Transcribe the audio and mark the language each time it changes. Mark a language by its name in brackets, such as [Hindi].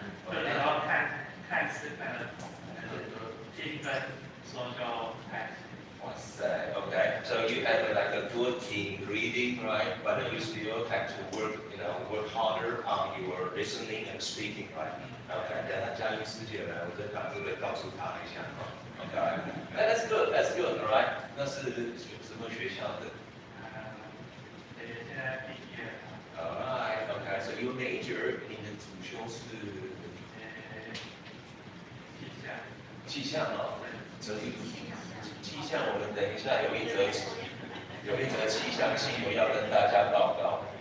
[Chinese] 然后看是看得懂，听跟说就太。哇塞 ，OK. [English] So you have a good in reading, right? But you still have to work harder on your listening and speaking, right? OK. [Chinese] 等下嘉音师姐来，我再把这个告诉她一下。 [English] OK. That's good. That's good. Alright. [Chinese] 那是什么学校的？现在毕业。 [English] Alright. OK. So your major [Chinese] 你的主修是气象哦，所以气象我们等一下有一则气象新闻要跟大家报告。